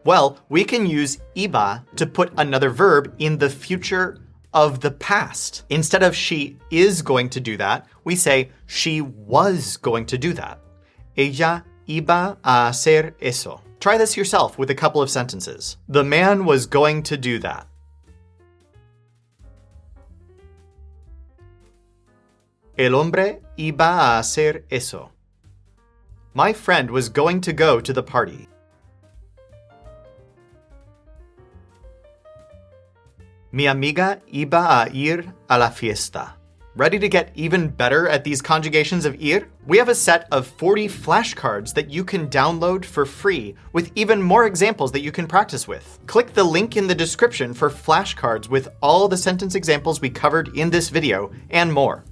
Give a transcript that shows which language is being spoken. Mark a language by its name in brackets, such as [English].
[English] Well, we can use iba to put another verb in the future of the past. Instead of she is going to do that, we say she was going to do that. [Spanish] Ella iba a hacer eso. [English] Try this yourself with a couple of sentences. The man was going to do that. [Spanish] El hombre iba a hacer eso. [English] My friend was going to go to the party. [Spanish] Mi amiga iba a ir a la fiesta. [English] Ready to get even better at these conjugations of ir? We have a set of 40 flashcards that you can download for free with even more examples that you can practice with. Click the link in the description for flashcards with all the sentence examples we covered in this video and more.